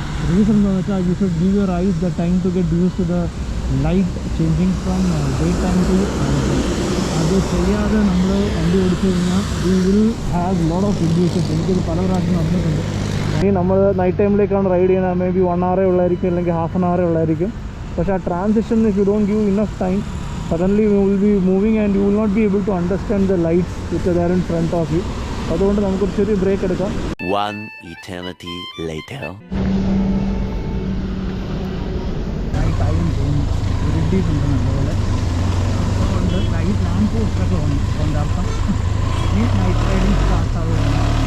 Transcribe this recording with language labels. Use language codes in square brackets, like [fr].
[ml] Reason എന്ന് വെച്ചാൽ [en] you should give your eyes the time to get use to the light changing from day time to [ml] അത് ചെയ്യാതെ നമ്മൾ വണ്ടി ഓടിച്ചു കഴിഞ്ഞാൽ [en] You will have lot of intuitions. [ml] എനിക്കിത് പല പ്രാവശ്യം നടന്നിട്ടുണ്ട്. ഇനി നമ്മൾ നൈറ്റ് ടൈമിലേക്കാണ് റൈഡ് ചെയ്യുന്നത്, മേ ബി 1 hour ഉള്ളായിരിക്കും, അല്ലെങ്കിൽ ഹാഫ് ആൻ അവർ ഉള്ളായിരിക്കും. പക്ഷേ ആ transition, [en] If you don't give enough time, suddenly you will be moving and you will not be able to understand the lights which are there in front of you. [ml] അതുകൊണ്ട് നമുക്കൊരു ചെറിയ break എടുക്കാം. [en] One eternity later. [ml] Night time തോന്നുന്നു ഉണ്ട് നല്ലപോലെ. അതുകൊണ്ട് light lamp പോസ്റ്റൊക്കെ ഉണ്ട്. അതിൻ്റെ അർത്ഥം ഈ നൈറ്റ് റൈഡിങ് സ്റ്റാർട്ട് ആവുകയാണ്.